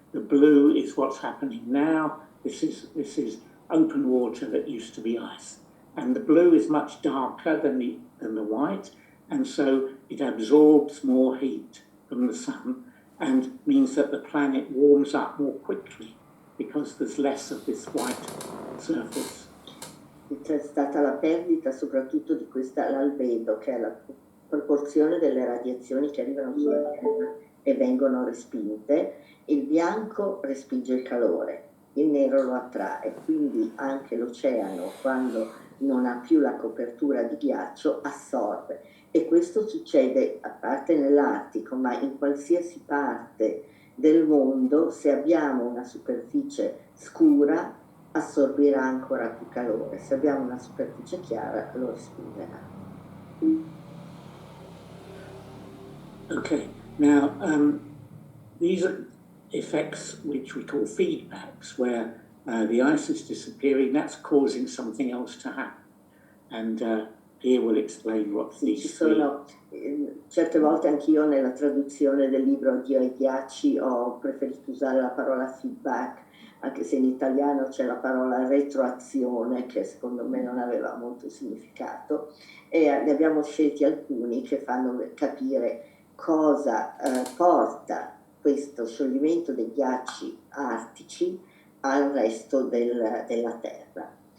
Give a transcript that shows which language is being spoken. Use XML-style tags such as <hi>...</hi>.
<en>The blue is what's happening now. This is open water that used to be ice. And the blue is much darker than the white, and so it absorbs more heat from the sun and means that the planet warms up more quickly because there's less of this white surface.</en> <it>C'è stata la perdita soprattutto di l'albedo, che è la proporzione delle radiazioni che arrivano sulla Terra e vengono respinte. Il bianco respinge il calore, il nero lo attrae, quindi anche l'oceano, quando non ha più la copertura di ghiaccio, assorbe. E questo succede a parte nell'Artico, ma in qualsiasi parte del mondo. Se abbiamo una superficie scura, assorbirà ancora più calore, se abbiamo una superficie chiara lo respingerà.</it> <en>Okay, now these are effects which we call feedbacks, where the ice is disappearing, that's causing something else to happen. And here we'll explain what these</en> <it>ci sono, certe volte anch'io nella traduzione del libro Addio ai ghiacci ho preferito usare la parola feedback, anche se in italiano c'è la parola retroazione, che secondo me non aveva molto significato, e ne abbiamo scelti alcuni che fanno capire cosa porta questo scioglimento dei ghiacci artici al resto della Terra.</it>